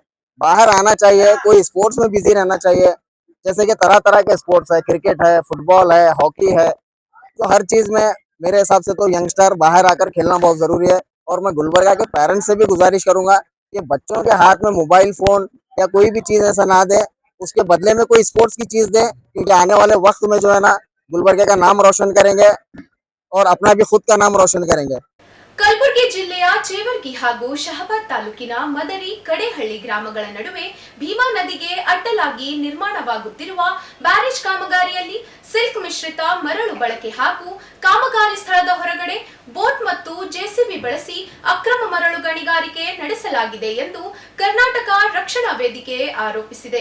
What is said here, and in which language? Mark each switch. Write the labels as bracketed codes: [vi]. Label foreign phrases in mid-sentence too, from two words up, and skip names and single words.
[hi] बाहर आना चाहिए, कोई स्पोर्ट्स में बिजी रहना चाहिए। जैसे कि तरह तरह के स्पोर्ट्स है, क्रिकेट है, फुटबॉल है, हॉकी है, तो हर चीज़ में मेरे हिसाब से तो यंगस्टर बाहर आकर खेलना बहुत ज़रूरी है। और मैं गुलबर्गा के पेरेंट्स से भी गुजारिश करूंगा कि बच्चों के हाथ में [en] mobile phone [hi] या कोई भी चीज़ ऐसा ना दे, उसके बदले में कोई स्पोर्ट्स की चीज़ दे, क्योंकि आने वाले वक्त में जो है ना, गुलबर्गा का नाम रोशन करेंगे और अपना भी खुद का नाम रोशन करेंगे। [kn] ಕಲಬುರಗಿ ಜಿಲ್ಲೆಯ ಚೇವರ್ಗಿ ಹಾಗೂ ಶಹಬಾದ್ ತಾಲೂಕಿನ ಮದರಿ ಕಡೆಹಳ್ಳಿ ಗ್ರಾಮಗಳ ನಡುವೆ ಭೀಮಾ ನದಿಗೆ ಅಡ್ಡಲಾಗಿ ನಿರ್ಮಾಣವಾಗುತ್ತಿರುವ ಬ್ಯಾರೇಜ್ ಕಾಮಗಾರಿಯಲ್ಲಿ ಸಿಲ್ಕ್ ಮಿಶ್ರಿತ ಮರಳು ಬಳಕೆ ಹಾಗೂ ಕಾಮಗಾರಿ ಸ್ಥಳದ ಹೊರಗಡೆ ಬೋಟ್ ಮತ್ತು ಜೆಸಿಬಿ ಬಳಸಿ ಅಕ್ರಮ ಮರಳು ಗಣಿಗಾರಿಕೆ ನಡೆಸಲಾಗಿದೆ ಎಂದು ಕರ್ನಾಟಕ ರಕ್ಷಣಾ ವೇದಿಕೆ ಆರೋಪಿಸಿದೆ.